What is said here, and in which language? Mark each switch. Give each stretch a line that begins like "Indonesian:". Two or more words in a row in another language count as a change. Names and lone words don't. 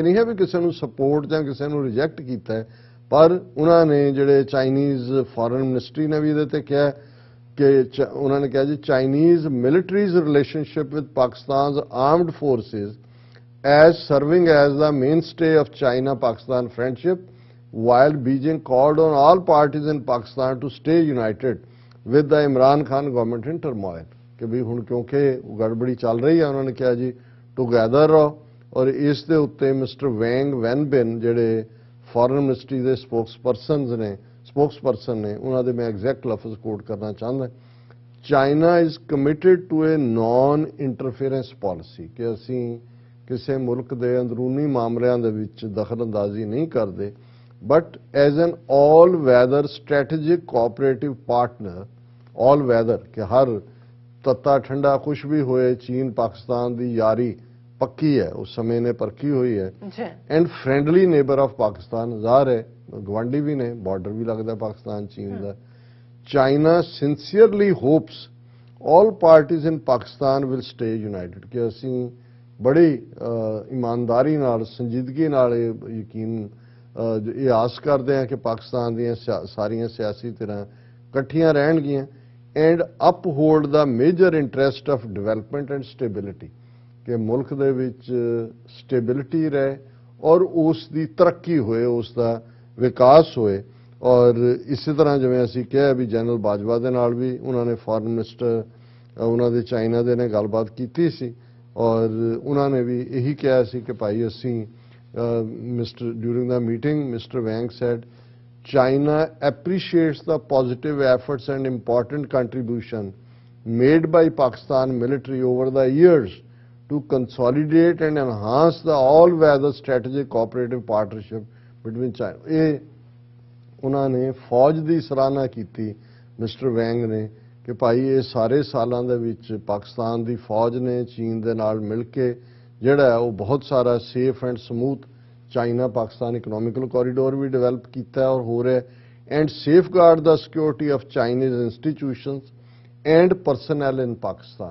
Punjabi: ਨਹੀਂ ਹੈ ਵੀ ਕਿਸੇ ਨੂੰ ਸਪੋਰਟ ਜਾਂ ਕਿਸੇ ਨੂੰ ਰਿਜੈਕਟ ਕੀਤਾ ਹੈ, ਪਰ ਉਹਨਾਂ ਨੇ ਜਿਹੜੇ ਚਾਈਨੀਜ਼ ਫੋਰਨ ਮਿਨਿਸਟਰੀ ਨੇ ਵੀ ਇਹਦੇ ਤੇ ਕਿਹਾ ਕਿ ਉਹਨਾਂ ਨੇ ਕਿਹਾ ਜੀ
English: Chinese military's relationship with Pakistan's armed forces as serving as the mainstay of China Pakistan friendship while Beijing called on all parties in Pakistan to stay united with the Imran Khan government in turmoil,
Punjabi: ਕਿ ਵੀ ਹੁਣ ਕਿਉਂਕਿ ਗੜਬੜੀ ਚੱਲ ਰਹੀ ਹੈ ਉਹਨਾਂ ਨੇ ਕਿਹਾ ਜੀ ਟੂਗੈਦਰ ਰਹੋ। ਔਰ ਇਸ ਦੇ ਉੱਤੇ ਮਿਸਟਰ ਵੈਂਗ ਵੈਨਬਿਨ ਜਿਹੜੇ
English: foreign ministry
Punjabi: ਦੇ ਸਪੋਕਸਪਰਸਨ ਨੇ ਉਹਨਾਂ ਦੇ ਮੈਂ ਐਗਜ਼ੈਕਟ ਲਫ਼ਜ਼ ਕੋਟ ਕਰਨਾ ਚਾਹੁੰਦਾ,
English: China is committed to a non interference policy,
Punjabi: ਕਿ ਅਸੀਂ ਕਿਸੇ ਮੁਲਕ ਦੇ ਅੰਦਰੂਨੀ ਮਾਮਲਿਆਂ ਦੇ ਵਿੱਚ ਦਖਲਅੰਦਾਜ਼ੀ ਨਹੀਂ ਕਰਦੇ,
English: but as an all-weather strategic cooperative partner, all-weather
Punjabi: ਕਿ ਹਰ ਤੱਤਾ ਠੰਡਾ ਕੁਛ ਵੀ ਹੋਏ ਚੀਨ ਪਾਕਿਸਤਾਨ ਦੀ ਯਾਰੀ ਪੱਕੀ ਹੈ, ਉਸ ਸਮੇਂ ਨੇ ਪਰਖੀ ਹੋਈ ਹੈ,
English: and friendly neighbour of Pakistan,
Punjabi: ਜ਼ਾਹਰ ਹੈ ਗਵਾਂਢੀ ਵੀ ਨੇ, ਬਾਰਡਰ ਵੀ ਲੱਗਦਾ ਪਾਕਿਸਤਾਨ ਚੀਨ ਦਾ।
English: China sincerely hopes all parties in Pakistan will stay united,
Punjabi: ਕਿ ਅਸੀਂ ਬੜੀ ਇਮਾਨਦਾਰੀ ਨਾਲ, ਸੰਜੀਦਗੀ ਨਾਲ ਯਕੀਨ ਇਹ ਆਸ ਕਰਦੇ ਹਾਂ ਕਿ ਪਾਕਿਸਤਾਨ ਦੀਆਂ ਸਾਰੀਆਂ ਸਿਆਸੀ ਧਿਰਾਂ ਇਕੱਠੀਆਂ ਰਹਿਣਗੀਆਂ,
English: and uphold the major interest of development and stability,
Punjabi: ਕਿ ਮੁਲਕ ਦੇ ਵਿੱਚ ਸਟੇਬਿਲਿਟੀ ਰਹੇ ਔਰ ਉਸ ਦੀ ਤਰੱਕੀ ਹੋਏ, ਉਸ ਦਾ ਵਿਕਾਸ ਹੋਏ। ਔਰ ਇਸੇ ਤਰ੍ਹਾਂ ਜਿਵੇਂ ਅਸੀਂ ਕਿਹਾ ਵੀ ਜਨਰਲ ਬਾਜਵਾ ਦੇ ਨਾਲ ਵੀ ਉਹਨਾਂ ਨੇ ਫੋਰਨ ਮਿਨਿਸਟਰ ਉਹਨਾਂ ਦੇ ਚਾਈਨਾ ਦੇ ਨੇ ਗੱਲਬਾਤ ਕੀਤੀ ਸੀ ਔਰ ਉਹਨਾਂ ਨੇ ਵੀ ਇਹੀ ਕਿਹਾ ਸੀ ਕਿ ਭਾਈ ਅਸੀਂ
English: during the meeting, Mr. Wang said, China appreciates the positive efforts and important contribution made by Pakistan military over the years to consolidate and enhance the all-weather strategic cooperative partnership between China.
Punjabi: ਇਹ ਉਹਨਾਂ ਨੇ ਫੌਜ ਦੀ ਸਰਾਹਨਾ ਕੀਤੀ ਮਿਸਟਰ ਵੈਂਗ ਨੇ ਕਿ ਭਾਈ ਇਹ ਸਾਰੇ ਸਾਲਾਂ ਦੇ ਵਿੱਚ ਪਾਕਿਸਤਾਨ ਦੀ ਫੌਜ ਨੇ ਚੀਨ ਦੇ ਨਾਲ ਮਿਲ ਕੇ ਜਿਹੜਾ ਉਹ ਬਹੁਤ ਸਾਰਾ
English: safe and smooth
Punjabi: ਚਾਈਨਾ ਪਾਕਿਸਤਾਨ ਇਕਨੋਮਿਕਲ ਕੋਰੀਡੋਰ ਵੀ ਡਿਵੈਲਪ ਕੀਤਾ ਔਰ ਹੋ ਰਿਹਾ,
English: and safeguard the security of Chinese institutions and personnel in Pakistan.